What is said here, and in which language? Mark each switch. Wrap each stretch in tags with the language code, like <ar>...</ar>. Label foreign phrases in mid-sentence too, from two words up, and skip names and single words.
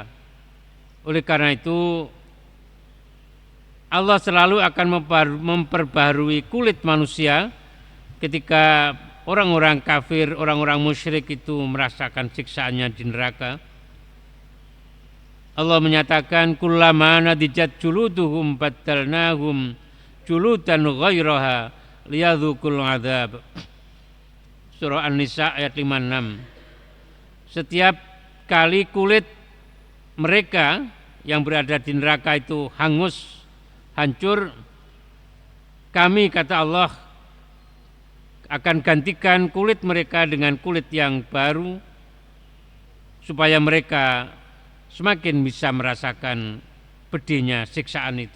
<id>Oleh karena itu Allah selalu akan memperbarui kulit manusia ketika orang-orang kafir, orang-orang musyrik itu merasakan siksaannya di neraka. Allah menyatakan</id> <ar>كلما نضجت جلودهم بدلناهم جلودا غيرها ليذوقوا العذاب.</ar> <id>Surah An-Nisa ayat 56. Setiap kali kulit mereka yang berada di neraka itu hangus, hancur, kami, kata Allah, akan gantikan kulit mereka dengan kulit yang baru supaya mereka semakin bisa merasakan pedihnya siksaan itu.</id>